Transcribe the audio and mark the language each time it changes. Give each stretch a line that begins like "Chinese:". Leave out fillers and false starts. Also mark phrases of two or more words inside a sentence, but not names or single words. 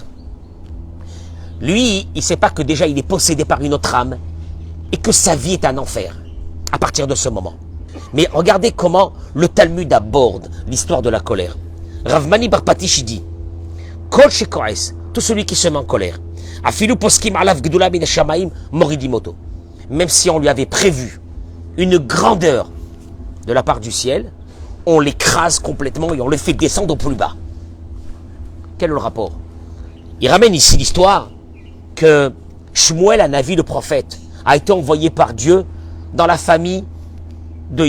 French: Lui, il sait pas que déjà, il est possédé par une autre âme, et que sa vie est un enfer, à partir de ce moment. Mais regardez comment le Talmud aborde l'histoire de la colère. Rav Mani Bar Patish, il dit,
Hebrew: כל שכועס,
French: tout celui qui se met en colère,
Hebrew: אפילו פוסקים עליו גדולה מן השמים מורידים אותו.
French: Même si on lui avait prévu une grandeur de la part du ciel, on l'écrase complètement et on le fait descendre au plus bas. Quel est le rapport? Il ramène ici l'histoire que Shmuel Hanavi, le prophète, a été envoyé par Dieu dans la famille de Ishaï.